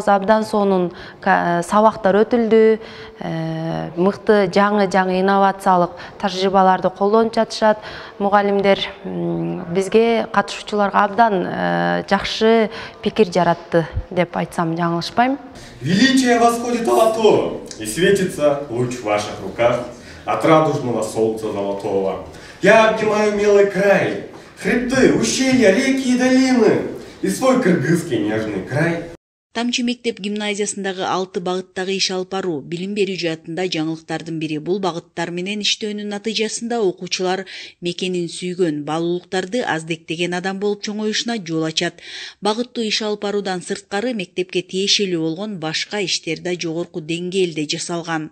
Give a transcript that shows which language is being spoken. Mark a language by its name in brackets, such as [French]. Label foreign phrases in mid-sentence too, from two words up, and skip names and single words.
[Kyrgyz] Абдан сонун сабактар өтүлдү. Мыкты жаңы инновациялык тажрыйбаларды колдонуп жатышат мугалимдер. Бизге катышуучуларга абдан жакшы пикир жаратты деп айтсам жаңылышпайм. [Russian] Величие восходит золото, и светится луч в ваших руках от радужного солнца золотого. Я обнимаю милый край, хребты, ущелья, реки и долины, и свой кыргызский нежный край. [Kyrgyz] Тамчы мектеп гимназиясындагы 6 багыттагы иш алып баруу билим берүү жаатында жаңылыктардын бири. Бул багыттар менен иштөөнүн натыйжасында окуучулар мекенин сүйгөн, баалуулуктарды аздектеген адам болуп чоңоюшуна жол ачат. Багыттуу иш алып баруудан сырткары мектепке тиешелүү болгон башка иштер да жогорку деңгээлде жасалган.